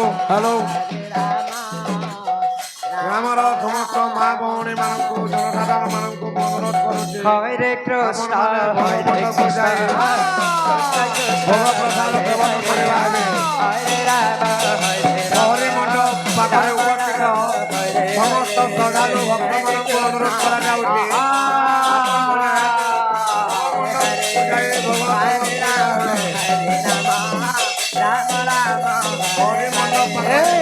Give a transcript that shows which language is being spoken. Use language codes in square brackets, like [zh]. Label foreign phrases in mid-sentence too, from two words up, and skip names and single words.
[or] ହ୍ୟାଲୋ ରାମ ଆମର ସମସ୍ତ ମା ଭଉଣୀ ମାନଙ୍କୁ ଜନସାଧାରଣ ମାନଙ୍କୁ ଅନୁରୋଧ କରୁଛି [sa] হরে কৃষ্ণ হরে কৃষ্ণ [or] ଭୋଗ ପ୍ରସାଦ ସେବନ କରିବା ହେବେ [sa] হরে রাম হরে [or] ଗୌରୀ ମଣ୍ଡପ ପାଖରେ ଉପସ୍ଥିତ ସମସ୍ତ ଶ୍ରଦ୍ଧାଳୁ ଭକ୍ତମାନଙ୍କୁ ଅନୁରୋଧ କରାଯାଉଛି ଗୌରୀ ମଣ୍ଡପ ପାଖରେ